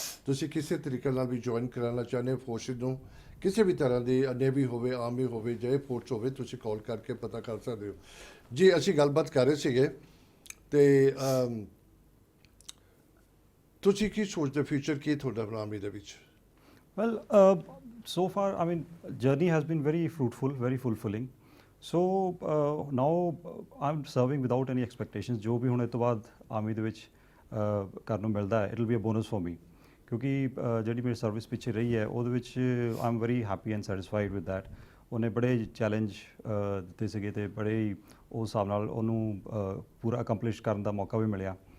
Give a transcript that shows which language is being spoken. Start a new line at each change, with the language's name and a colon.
Punjabi: ਤੁਸੀਂ ਕਿਸੇ ਤਰੀਕੇ ਨਾਲ ਵੀ ਜੁਆਇਨ ਕਰਾਉਣਾ ਚਾਹੁੰਦੇ ਫੋਰਸਿਸ ਨੂੰ, ਕਿਸੇ ਵੀ ਤਰ੍ਹਾਂ ਦੀ, ਨੇਵੀ ਹੋਵੇ, ਆਰਮੀ ਹੋਵੇ, ਜਾਂ ਫੋਰਸ ਹੋਵੇ, ਤੁਸੀਂ ਕਾਲ ਕਰਕੇ ਪਤਾ ਕਰ ਸਕਦੇ ਹੋ ਜੀ। ਅਸੀਂ ਗੱਲਬਾਤ ਕਰ ਰਹੇ ਸੀਗੇ ਤੇ ਤੁਸੀਂ ਕੀ ਸੋਚਦੇ, ਫਿਊਚਰ ਕੀ ਤੁਹਾਡਾ ਆਰਮੀ ਦੇ ਵਿੱਚ?
English: Well, so far, I mean, journey has been very fruitful, very fulfilling. So now I'm serving without any expectations.
Punjabi: ਜੋ ਵੀ ਹੁਣ ਇਹ ਤੋਂ ਬਾਅਦ ਆਰਮੀ ਦੇ ਵਿੱਚ ਕਰਨ ਨੂੰ ਮਿਲਦਾ ਹੈ,
English: it'll be a bonus for me,
Punjabi: ਕਿਉਂਕਿ ਜਿਹੜੀ ਮੇਰੀ ਸਰਵਿਸ ਪਿੱਛੇ ਰਹੀ ਹੈ ਉਹਦੇ ਵਿੱਚ
English: I'm very happy and satisfied with that.
Punjabi: ਉਹਨੇ ਬੜੇ ਚੈਲੰਜ ਦਿੱਤੇ ਸੀਗੇ ਤੇ ਬੜੇ ਹੀ ਉਸ ਹਿਸਾਬ ਨਾਲ ਉਹਨੂੰ ਪੂਰਾ ਅਕੰਪਲਿਸ਼ ਕਰਨ ਦਾ ਮੌਕਾ ਵੀ ਮਿਲਿਆ।